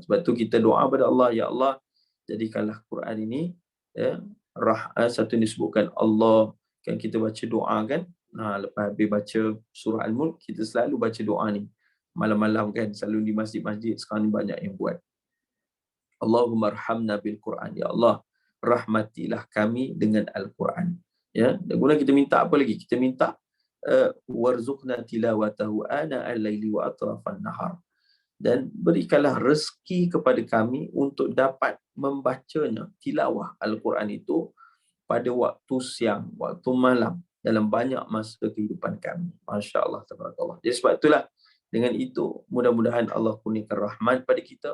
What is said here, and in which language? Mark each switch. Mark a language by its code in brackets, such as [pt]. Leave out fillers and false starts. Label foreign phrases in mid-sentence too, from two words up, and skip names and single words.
[ms] Sebab tu kita doa kepada Allah, ya Allah, jadikanlah Quran ini satu yang disebutkan Allah, kan kita baca doa kan, lepas habis baca surah Al-Mulk, kita selalu baca doa ni malam-malam kan, selalu di masjid-masjid sekarang ni banyak yang buat. [ar] اللهم ارحمنا بالقرآن, [ms] ya Allah, rahmatilah kami dengan Al-Quran. Ya, dan kemudian kita minta apa lagi? Kita minta [ar] وارزقنا تلاوته آناء الليل وأطراف النهار. [ms] Dan berikanlah rezeki kepada kami untuk dapat membacanya, tilawah Al-Quran itu pada waktu siang, waktu malam, dalam banyak masa kehidupan kami. [ar] ما شاء الله، تبارك الله. [ms] Jadi sebab itulah, dengan itu mudah-mudahan Allah kurniakan rahmat pada kita.